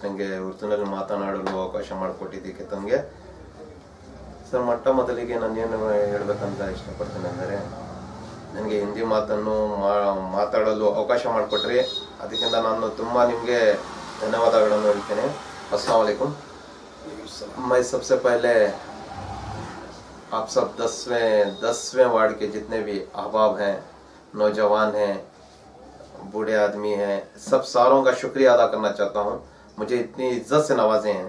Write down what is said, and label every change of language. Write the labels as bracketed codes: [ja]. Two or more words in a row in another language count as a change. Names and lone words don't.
[kn] ನನಗೆ ಉರ್ದುನಲ್ಲಿ ಮಾತನಾಡಲು ಅವಕಾಶ ಮಾಡಿಕೊಟ್ಟಿದ್ದಕ್ಕೆ ತಮಗೆ ಸರ್. ಮೊಟ್ಟ ಮೊದಲಿಗೆ ನಾನೇನು ಹೇಳ್ಬೇಕಂತ ಇಷ್ಟಪಡ್ತೇನೆ ಅಂದರೆ, ನನಗೆ ಹಿಂದಿ ಮಾತನ್ನು ಮಾತಾಡಲು ಅವಕಾಶ ಮಾಡಿಕೊಟ್ರಿ, ಅದಕ್ಕಿಂತ ನಾನು ತುಂಬಾ ನಿಮಗೆ ಧನ್ಯವಾದಗಳನ್ನು ಹೇಳ್ತೇನೆ. [hi] अस्सलाम वालेकुम. मैं सबसे पहले आप सब 10वें वार्ड के जितने भी अहबाब हैं, नौजवान हैं, बूढ़े आदमी हैं, सब सारों का शुक्रिया अदा करना चाहता हूँ. मुझे इतनी इज्जत से नवाजे हैं.